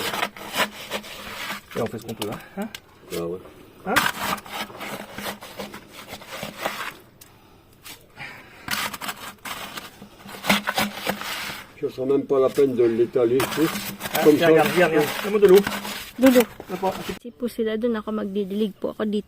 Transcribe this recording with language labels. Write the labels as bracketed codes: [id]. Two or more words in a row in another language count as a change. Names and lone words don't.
[fr] Et on fait ce qu'on peut, là. Hein? Ah ouais. Hein? Ça sera même pas la peine de l'étaler, tu sais. Ah, Comme tiens, ça. regarde. Donne-moi de l'eau. [tl] Dulo. [fr] N'importe. [tl] Kasi po sila doon, ako magdidilig po ako dito.